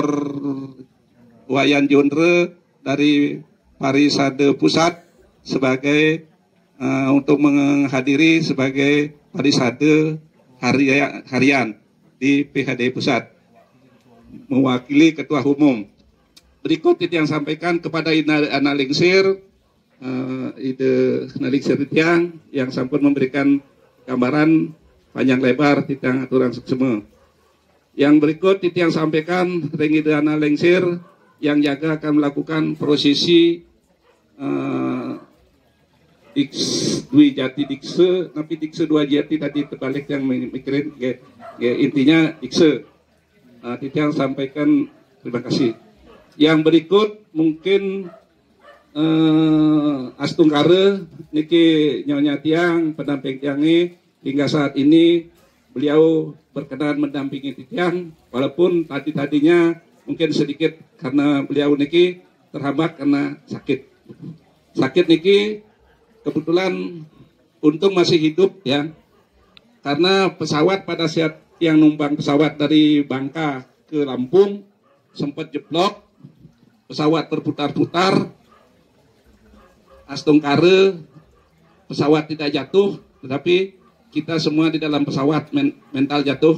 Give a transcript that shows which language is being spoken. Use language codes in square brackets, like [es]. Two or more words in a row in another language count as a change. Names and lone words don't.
[id] Wayan Jondre dari Parisade Pusat sebagai untuk menghadiri sebagai Parisade harian di PHD Pusat, mewakili Ketua Umum. Berikut yang sampaikan kepada Analingsir, Ide Analingsir titiang yang sampun memberikan gambaran panjang lebar titiang aturan seksema. Yang berikut titiang sampaikan Ide Analingsir yang jaga akan melakukan prosesi Dwi Jati Dikse, tapi Dikse Dua Jati tadi terbalik yang mikirin, intinya Dikse. Titiang sampaikan terima kasih. Yang berikut mungkin astungkara niki nyonya tiang pendamping tiangi, hingga saat ini beliau berkenan mendampingi titiang, walaupun tadinya mungkin sedikit karena beliau niki terhambat karena sakit niki. Kebetulan untung masih hidup ya, karena pesawat pada saat yang numpang pesawat dari Bangka ke Lampung sempat jeblok, pesawat terputar-putar, astungkare, pesawat tidak jatuh, tetapi kita semua di dalam pesawat mental jatuh.